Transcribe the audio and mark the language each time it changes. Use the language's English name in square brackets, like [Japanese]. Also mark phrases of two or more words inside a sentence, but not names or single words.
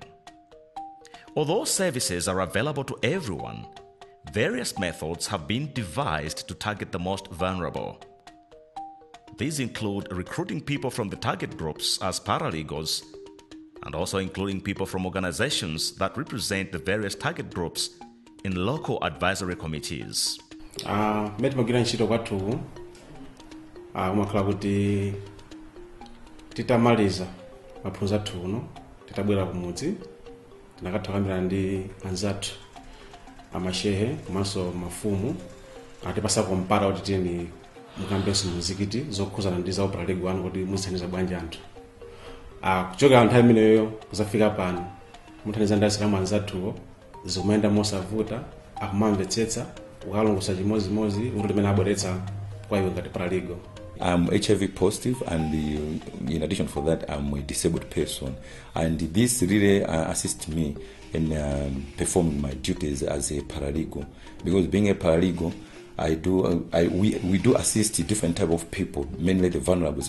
[English] Although services are available to everyone, various methods have been devised to target the most vulnerable. These include recruiting people from the target groups as paralegals, and also including people from organizations that represent the various target groups in local advisory committees. [Nyanja] Metimagirira ntchito kwathu umakhala kuti titamaliza maphunziro athu uno titabwera kumudzi tinakathakamira ndi anzathu amashehe komanso mafumu atipasako mpata kuti tiyeni mukambenso muzikiti zokhuzana ndi za upalalegwa wanu kuti muzithandiza bwanji anthu. Kuchokera nthawi imeneyo kuzafika pano muthandiza ndazikamo anzathuwo zikumayenda mosavuta, akumamvetsetsa ukalongosa chimozimozi kuti limene abweretsa kwa iwe ngati paralegal. [English] I'm HIV positive, and in addition for that, I'm a disabled person, and this really assists me in performing my duties as a paralegal. Because being a paralegal, we do assist different type of people, mainly the vulnerables.